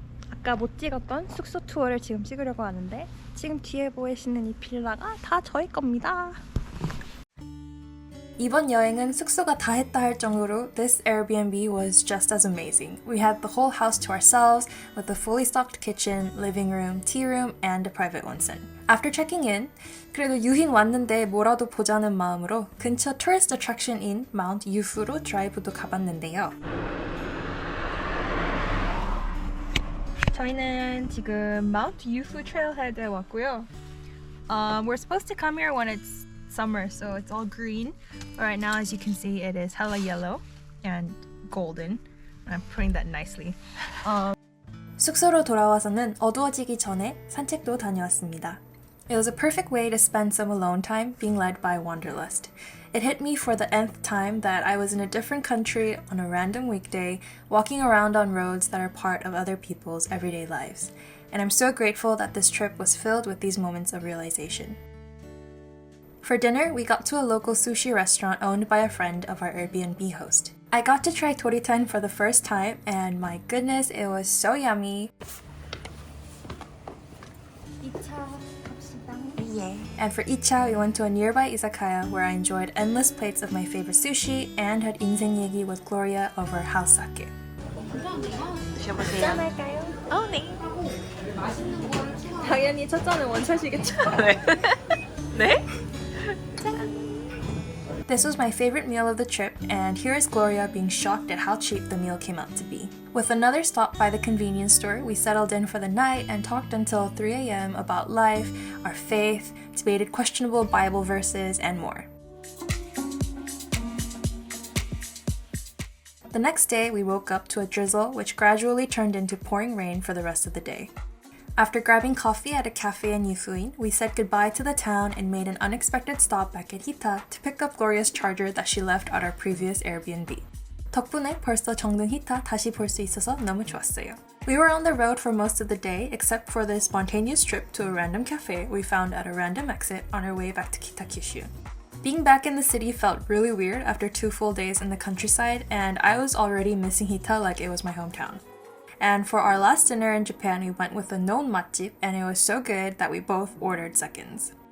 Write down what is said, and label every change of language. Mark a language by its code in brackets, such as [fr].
[ko] 아까 못 찍었던 숙소 투어를 지금 찍으려고 하는데 지금 뒤에 보이시는 이 빌라가 다 저희 겁니다. 이번 여행은 숙소가 다 했다 할 정도로 [en] this Airbnb was just as amazing. We had the whole house to ourselves with a fully stocked kitchen, living room, tea room, and a private onsen. After checking in, [ko] 그래도 유인 왔는데 뭐라도 보자는 마음으로 근처 tourist attraction인 Mount Yufu로 드라이브도 가봤는데요. 저희는 지금 Mount Yufu Trailhead에 왔고요. [en] We're supposed to come here when it's summer, so it's all green. But right now, as you can see, it is hella yellow and golden. I'm putting that nicely. [ko] 숙소로 돌아와서는 어두워지기 전에 산책도 다녀왔습니다. [en] It was a perfect way to spend some alone time being led by Wanderlust. It hit me for the nth time that I was in a different country on a random weekday, walking around on roads that are part of other people's everyday lives. And I'm so grateful that this trip was filled with these moments of realization. For dinner, we got to a local sushi restaurant owned by a friend of our Airbnb host. I got to try toritan for the first time, and my goodness, it was so yummy. Yeah. And for icha, we went to a nearby izakaya where I enjoyed endless plates of my favorite sushi and had [ko] 인생 얘기 [en] with Gloria over house sake. [ko] 드셔보세요. 네. 당연히 첫 잔은 원샷이겠죠. 네? [en] This was my favorite meal of the trip, and here is Gloria being shocked at how cheap the meal came out to be. With another stop by the convenience store, we settled in for the night and talked until 3 a.m. about life, our faith, debated questionable Bible verses, and more. The next day, we woke up to a drizzle which gradually turned into pouring rain for the rest of the day. After grabbing coffee at a cafe in Yufuin, we said goodbye to the town and made an unexpected stop back at Hita to pick up Gloria's charger that she left at our previous Airbnb. [ko] 덕분에 벌써 정든 Hita 다시 볼 수 있어서 너무 좋았어요. [en] We were on the road for most of the day except for this spontaneous trip to a random cafe we found at a random exit on our way back to Kitakyushu. Being back in the city felt really weird after 2 full days in the countryside, and I was already missing Hita like it was my hometown. And for our last dinner in Japan, we went with a known 맛집, and it was so good that we both ordered seconds.